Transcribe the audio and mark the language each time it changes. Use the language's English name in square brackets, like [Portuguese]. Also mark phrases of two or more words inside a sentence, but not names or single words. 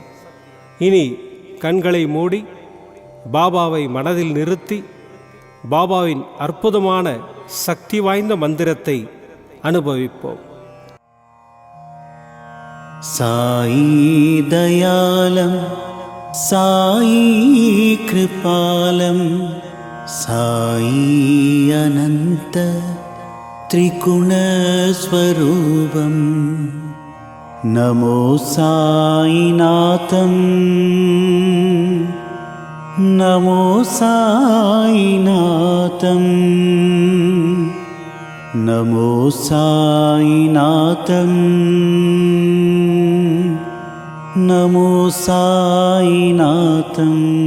[Tamil] இனி கண்களை மூடி பாபாவை மனதில் நிறுத்தி பாபாவின் அற்புதமான சக்தி வாய்ந்த மந்திரத்தை அனுபவிப்போம். [Sanskrit] साई दयालम्, साई कृपालम्, साई अनन्त त्रिगुणस्वरूपम्. नमो साईनाथम्, नमो साईनाथम्, नमो साईनाथम्, नमो साईनाथम्.